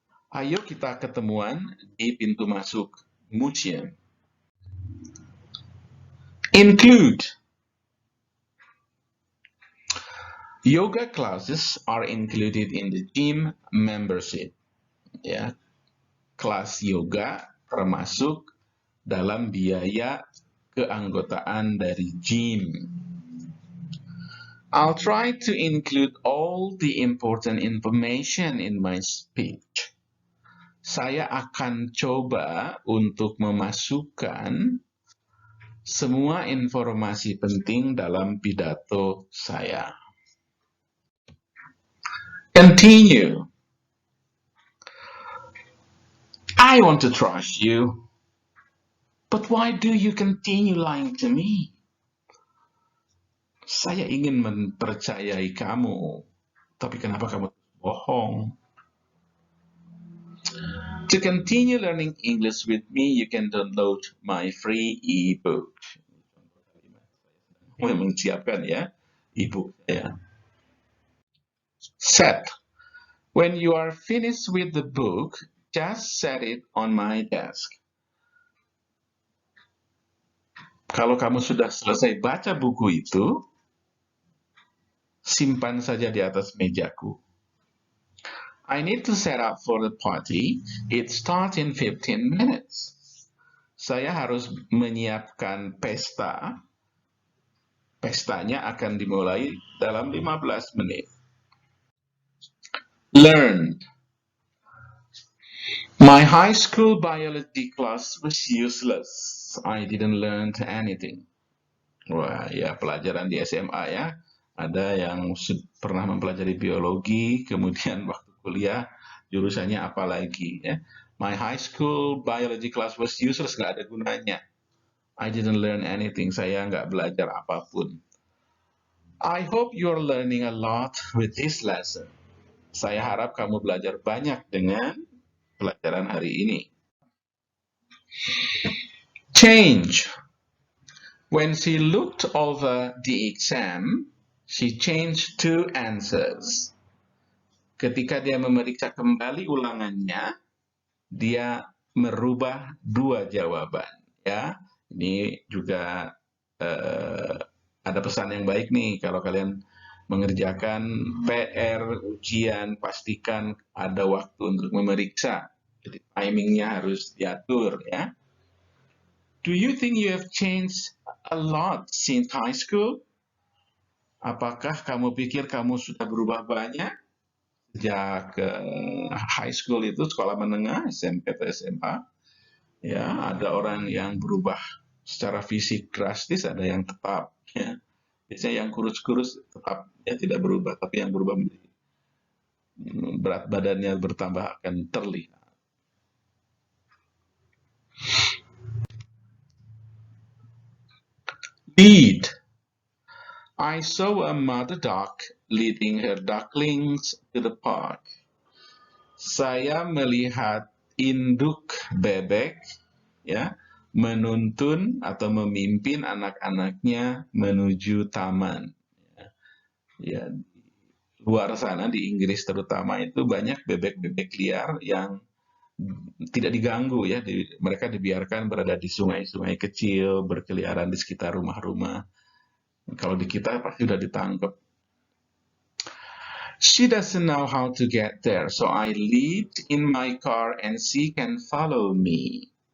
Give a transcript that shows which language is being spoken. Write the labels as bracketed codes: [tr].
[id] Ayo kita ketemuan di pintu masuk museum. [en] Include. Yoga classes are included in the gym membership. [id] Ya, kelas yoga termasuk dalam biaya keanggotaan dari gym. [en] I'll try to include all the important information in my speech. [id] Saya akan coba untuk memasukkan semua informasi penting dalam pidato saya. [en] Continue. I want to trust you. But why do you continue lying to me? [id] Saya ingin mempercayai kamu, tapi kenapa kamu bohong? [en] To continue learning English with me, you can download my free ebook. [id] Menyiapkan ya, ebook saya. Set. [en] When you are finished with the book, just set it on my desk. [id] Kalau kamu sudah selesai baca buku itu, simpan saja di atas mejaku. [en] I need to set up for the party. It starts in 15 minutes. [id] Saya harus menyiapkan pesta. Pestanya akan dimulai dalam 15 menit. [en] Learn. My high school biology class was useless. I didn't learn anything. [id] Wah, ya pelajaran di SMA ya. Ada yang pernah mempelajari biologi, kemudian waktu kuliah jurusannya apa lagi ya. [en] My high school biology class was useless, [id] nggak ada gunanya. [en] I didn't learn anything, [id] saya nggak belajar apapun. [en] I hope you're learning a lot with this lesson. [id] Saya harap kamu belajar banyak dengan pelajaran hari ini. [en] Change. When she looked over the exam, she changed 2 answers. [id] Ketika dia memeriksa kembali ulangannya, dia merubah 2 jawaban. Ya, ini juga ada pesan yang baik nih kalau kalian mengerjakan PR, ujian, pastikan ada waktu untuk memeriksa. Jadi timingnya harus diatur ya. [en] Do you think you have changed a lot since high school? [id] Apakah kamu pikir kamu sudah berubah banyak sejak high school itu, sekolah menengah, SMP atau SMA? Ya, ada orang yang berubah secara fisik drastis, ada yang tetap. Ya. Biasanya yang kurus-kurus tetap ya tidak berubah, tapi yang berubah menjadi berat badannya bertambah akan terlihat. [en] Lead. I saw a mother duck leading her ducklings to the park. [id] Saya melihat induk bebek ya menuntun atau memimpin anak-anaknya menuju taman. Ya, luar sana di Inggris terutama itu banyak bebek-bebek liar yang tidak diganggu ya, mereka dibiarkan berada di sungai-sungai kecil, berkeliaran di sekitar rumah-rumah. Kalau di kita pasti sudah ditangkap. [en] She doesn't know how to get there, so I lead in my car and she can follow me.